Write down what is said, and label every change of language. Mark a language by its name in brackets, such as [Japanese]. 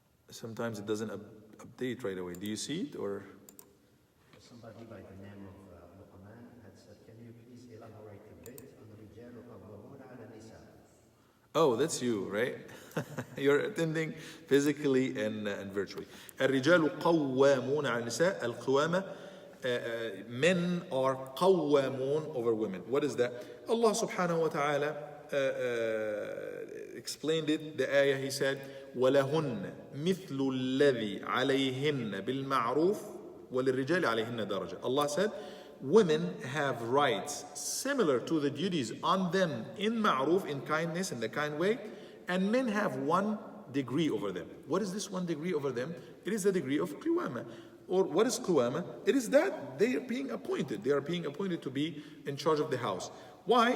[English] Sometimes it doesn't update right away. Do you see it or? Somebody by the name of Luqman had said, can you please elaborate a bit on [Arabic] الرجال قوامون على النساء? [English] Oh, that's you, right? You're attending physically and virtually. [Arabic] الرجال قوامون على النساء. [English] القوامة, men are قوامون over women. What is that? Allah subhanahu wa ta'ala explained it. [Arabic] The ayah, he said, وَلَهُنَّ مِثْلُ الَّذِي عَلَيْهِنَّ بِالْمَعْرُوفِ وَلِلرِّجَالِ عَلَيْهِنَّ دَرَجَةٌ. [English] Allah said, women have rights similar to the duties on them in ma'ruf, in kindness, in the kind way, and men have 1 degree over them. What is this 1 degree over them? It is the degree of qiwama. Or what is qiwama? It is that they are being appointed. They are being appointed to be in charge of the house. Why?